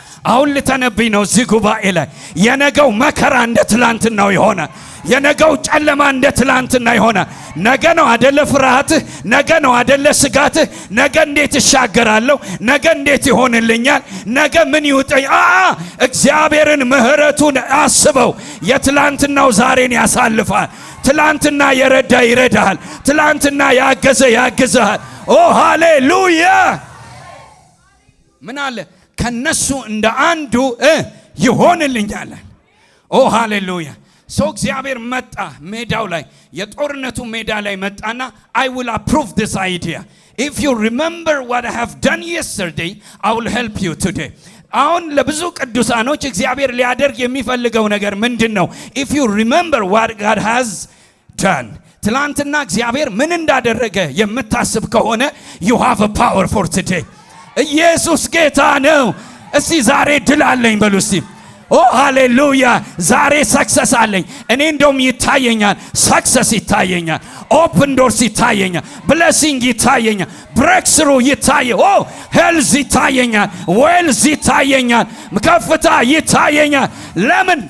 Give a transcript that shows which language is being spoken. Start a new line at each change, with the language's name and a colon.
Amharic: አሁን ልተነብይ ነው እዚህ ጉባኤ ላይ። የነገው መከራ እንደ ትላንትናው ይሆናል። የነገው ጨለማ እንደ ትላንትና ይሆናል። ነገ ነው አደለ ፍርሃትህ፣ ነገ ነው አደለ ስጋትህ። ነገ እንዴት እሻገራለሁ፣ ነገ እንዴት ይሆንልኛል፣ ነገ ምን ይውጠኝ። እግዚአብሔርን ምህረቱን አስበው። የትላንትናው ዛሬን ያሳልፋል። ትላንትና የረዳ ይረዳሃል። ትላንትና ያገዘ ያግዝሃል። ኦ ሃሌሉያ። ምን አለ? ከነሱ እንደ አንዱ ይሆንልኛል። ኦ ሃሌሉያ። ሰው እግዚአብሔር መጣ ሜዳው ላይ፣ የጦርነቱ ሜዳ ላይ መጣና
English: I will approve this idea. If you remember what I have done yesterday, I will help you today.
Amharic: አሁን ለብዙ ቅዱሳኖች እግዚአብሔር ሊያደርግ የሚፈልገው ነገር ምንድነው?
English: If you remember what God has done,
Amharic: ትላንትና እግዚአብሔር ምን እንዳደረገ የምታስብ ከሆነ
English: you have a power for today.
Amharic: ኢየሱስ ጌታ ነው። እስቲ ዛሬ ድል አለኝ በሉ እስቲ። ኦ ሃሌሉያ። ዛሬ ሰክሰስ አለኝ። እኔ እንደውም ይታየኛል፣ ሰክሰስ ይታየኛል፣ ኦፕን ዶርስ ይታየኛል፣ ብሌሲንግ ይታየኛል፣ ብሬክስሩ ይታየኛል፣ ኦ ሄልዝ ይታየኛል፣ ዌልዝ ይታየኛል፣ ከፍታ ይታየኛል። ለምን?